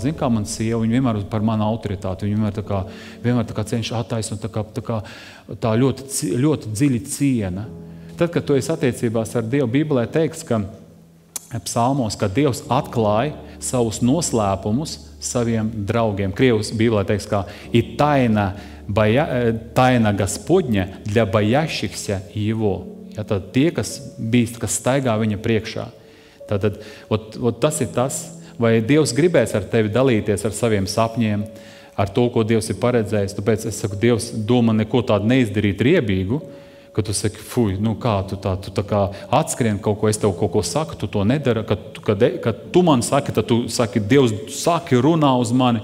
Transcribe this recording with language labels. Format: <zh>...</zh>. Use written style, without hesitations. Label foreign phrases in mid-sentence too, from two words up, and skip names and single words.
<lv>Zin, kā man sieva, viņa vienmēr par manu autoritāti, viņa vienmēr tā kā cenšas attaisnot, tā ļoti dziļi ciena. Tad, kad tu esi attiecībās ar Dievu, Bībelē teiks, ka psalmos, ka Dievs atklāja savus noslēpumus saviem draugiem. Krievas Bībelē teiks, ka ir</lv> <ru>тайна Господня для боящихся Его.</ru> <lv>Ja, tad tie, kas bīst, kas staigā viņa priekšā. Tad tas ir tas, vai Dievs gribēs ar tevi dalīties ar saviem sapņiem, ar to, ko Dievs ir paredzējis. Tāpēc es saku, Dievs domā neko tādu neizdarīt riebīgu, ka tu saki, fuj, kā tu tā kā atskrien kaut ko, es tev kaut ko saku, tu to nedara, kad tu man saki, tad tu saki, Dievs saki, runā uz mani.</lv>